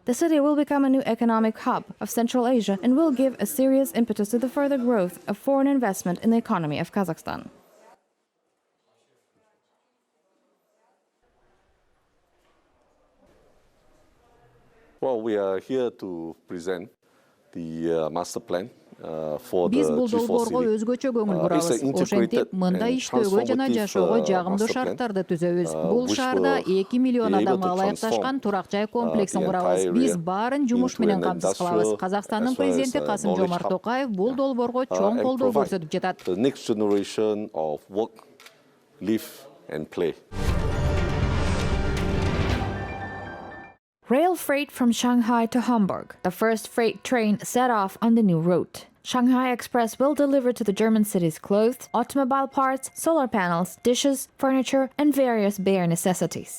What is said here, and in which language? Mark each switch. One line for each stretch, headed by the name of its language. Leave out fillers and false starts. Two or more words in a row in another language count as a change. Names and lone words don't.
English: The city will become a new economic hub of Central Asia and will give a serious impetus to the further growth of foreign investment in the economy of Kazakhstan. Well, we are here to present the master plan for the
Kyrgyz: Biz бұл
English: G4
Kyrgyz: долбоорго
English: city.
Kyrgyz: өзгөчө көңүл бурабыз. Ошентип мында иштөөгө жана жашоого жагымдуу шарттарды түзөбүз. Бул шаарда 2 миллион адамга ылайыкташкан турак жай комплексин курабыз. Биз баарын жумуш менен камсыз кылабыз. Казакстандын президенти Касым-Жомарт Токаев бул долбоорго чоң колдоо көрсөтүп жатат.
English: The next generation of work, live and play. Rail freight from Shanghai to Hamburg. The first freight train set off on the new route. Shanghai Express will deliver to the German cities clothes, automobile parts, solar panels, dishes, furniture, and various bare necessities.